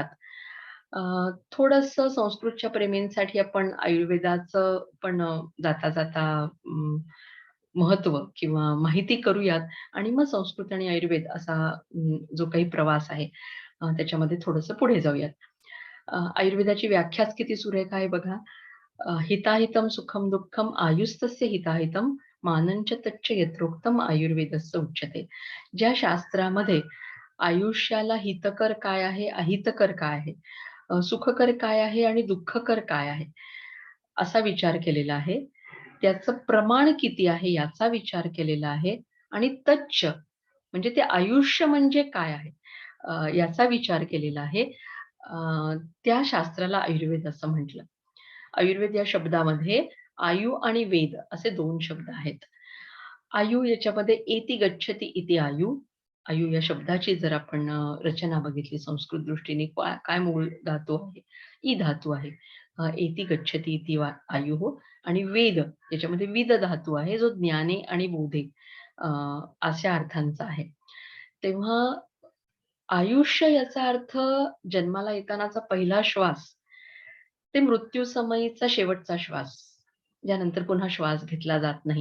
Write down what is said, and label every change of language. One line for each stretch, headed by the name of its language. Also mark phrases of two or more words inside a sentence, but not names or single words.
Marathi: अ, थोडंसं संस्कृतच्या प्रेमींसाठी आपण आयुर्वेदाचं पण जाता-जाता महत्त्व किंवा माहिती करूयात आणि मग संस्कृत आणि आयुर्वेद असा जो काही प्रवास आहे त्याच्यामध्ये थोडंसं पुढे जाऊयात. आयुर्वेदाची व्याख्याच किती सुरेख आहे बघा.
Sanskrit: हिताहितं सुखं दुःखं आयुस्तस्य हिताहितं मानञ्च तच्च यत्रोक्तम् आयुर्वेदस्य उच्यते.
Marathi: ज्या शास्त्रामध्ये आयुष्याला हितकर काय आहे, अहितकर काय आहे, सुखकर काय आहे आणि दुःखकर काय आहे, असा विचार केलेला आहे. त्याचं प्रमाण किती आहे याचा विचार केलेला आहे आणि तच्च म्हणजे ते आयुष्य म्हणजे काय आहे याचा विचार केलेला आहे. त्या शास्त्राला आयुर्वेद असं म्हटलं. आयुर्वेद या शब्दामध्ये आयु आणि वेद असे 2 शब्द आहेत. आयु याच्यामध्ये
Sanskrit: एति गच्छति इति आयु.
Marathi: आयु या शब्दाची जर आपण रचना बघितली संस्कृत दृष्टीने काय मूळ धातू आहे? ई धातू आहे.
Sanskrit: एति गच्छति इति आयुः
Marathi: आणि वेद याच्यामध्ये विद धातू आहे जो ज्ञाने आणि बोधे अ, अशा अर्थांचा आहे. तेव्हा आयुष्य याचा अर्थ जन्माला येतानाचा पहिला श्वास ते मृत्यूसमयीचा शेवटचा श्वास, ज्यानंतर पुन्हा श्वास घेतला जात नाही.